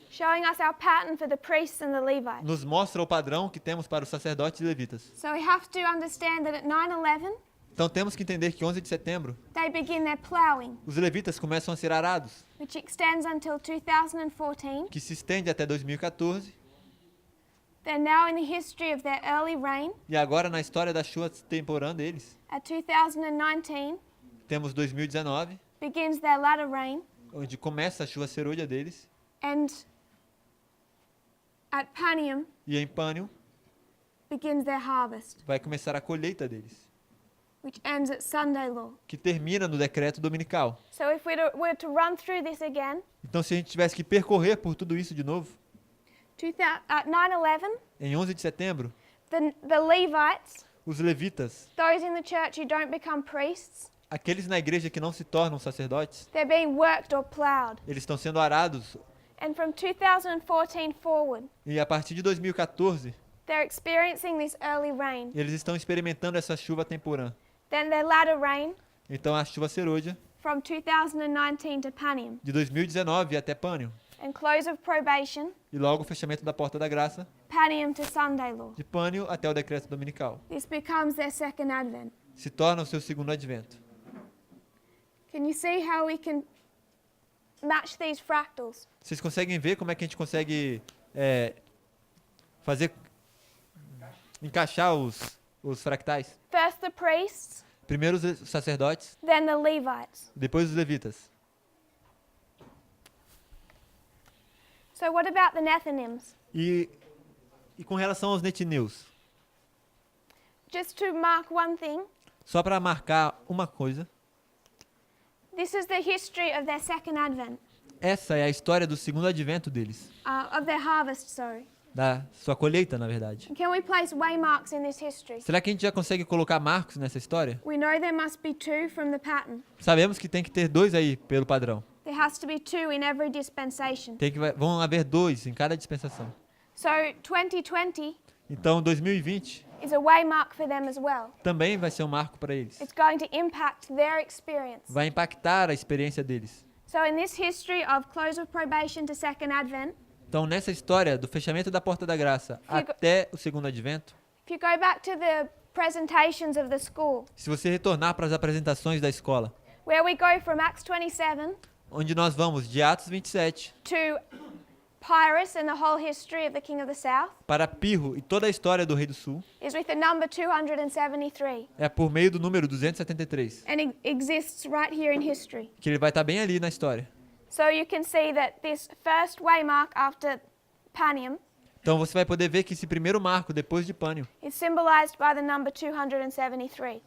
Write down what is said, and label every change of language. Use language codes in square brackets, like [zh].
[en] showing us our pattern for the priests and the Levites. [pt] nos mostra o padrão que temos para os sacerdotes e levitas. [en] So we have to understand that at 9/11, [pt] Então temos que entender que 11 de setembro, [en] they begin their plowing, [pt] os levitas começam a ser arados, [en] which extends until 2014. [pt] que se estende até 2014, [en] They're now in the history of their early rain. [pt] e agora na história da chuva temporã deles, [en] At 2019, [pt] temos 2019, [en] begins their latter rain. [pt] onde começa a chuva serôdia deles, [en] And at Panium, [pt] e em Pânium [en] begins their harvest, [pt] vai começar a colheita deles, [en] which ends at Sunday law. [pt] que termina no decreto dominical. [en] So if we were to run through this again, [pt] Então se a gente tivesse que percorrer por tudo isso de novo, [en] at 9/11, [pt] em 11 de setembro, [en] the Levites, [pt] os levitas, [en] those in the church who don't become priests, [pt] aqueles na igreja que não se tornam sacerdotes, [en] they're being worked or plowed. [pt] eles estão sendo arados, [en] And from 2014 forward, [pt] e a partir de 2014, [en] they're experiencing this early rain. [pt] eles estão experimentando essa chuva temporã. [en] Then their latter rain [pt] Então a chuva serôdia, [en] from 2019 to Panium. [pt] de 2019 até Pânium, [en] And close of probation, [pt] e logo o fechamento da porta da graça, [en] Panium to Sunday law. [pt] de Pânium até o decreto dominical. [en] This becomes their second advent. [pt] Se torna o seu segundo advento. [en] Can you see how we can match these fractals? [pt] Vocês conseguem ver como é que a gente consegue fazer encaixar os fractais? [en] First the priests, [pt] Primeiro os sacerdotes, [en] then the Levites. [pt] depois os levitas. [en] So what about the Nethinims? [pt] E com relação aos netineus, [en] Just to mark one thing, [pt] só para marcar uma coisa, [en] this is the history of their second advent. [pt] Essa é a história do segundo advento deles, [en] of their harvest, sorry. [pt] da sua colheita, na verdade. [en] Can we place waymarks in this history? [pt] Será que a gente já consegue colocar marcos nessa história? [en] We know there must be 2 from the pattern. [pt] Sabemos que tem que ter 2 aí, pelo padrão. [en] There has to be 2 in every dispensation. [pt] Vão haver 2 em cada dispensação. [en] So 2020 [pt] Então, 2020 [en] is a waymark for them as well. [pt] também vai ser um marco para eles. [en] It's going to impact their experience. [pt] Vai impactar a experiência deles. [en] So in this history of close of probation to second advent, [pt] Então, nessa história do fechamento da porta da graça até o segundo advento, [en] if you go back to the presentations of the school, [pt] se você retornar para as apresentações da escola, [en] where we go from Acts 27 [pt] onde nós vamos de Atos 27 [en] to Pyrrhus and the whole history of the King of the South, [pt] para Pirro e toda a história do Rei do Sul, [en] is with the number 273. [pt] é por meio do número 273, [en] And it exists right here in history. [pt] que ele vai estar bem ali na história. [en] So you can see that this first waymark after Panium [pt] Então você vai poder ver que esse primeiro marco, depois de Pânio, [en] is symbolized by the number 273.